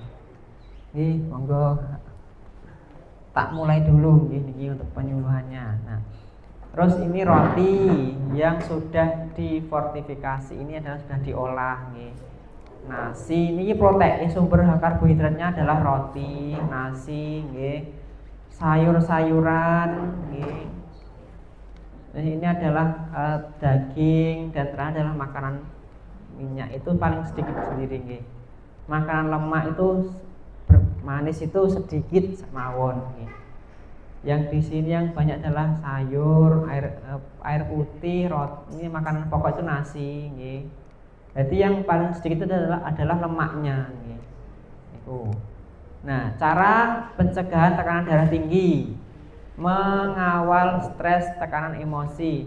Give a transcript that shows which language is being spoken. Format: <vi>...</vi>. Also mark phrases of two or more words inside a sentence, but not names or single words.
<id>Nih</id> <jv>monggo tak</jv> <id>mulai dulu nggih untuk penyuluhannya. Nah, terus ini roti yang sudah difortifikasi ini adalah sudah diolah, nggih. Nasi ini protein, sumber karbohidratnya adalah roti, nasi, nggih. Sayur-sayuran, nggih. Ini adalah daging dan terakhir adalah makanan minyak itu paling sedikit sendiri, nggih. Makanan lemak itu manis itu sedikit</id> <jv>mawon, nggih.</jv> <id>Yang di sini yang banyak adalah sayur, air putih, roti, ini makanan pokok itu nasi, nggih. Jadi yang paling sedikit itu adalah lemaknya, nggih. Itu. Nah, cara pencegahan tekanan darah tinggi, mengawal stres, tekanan emosi.</id>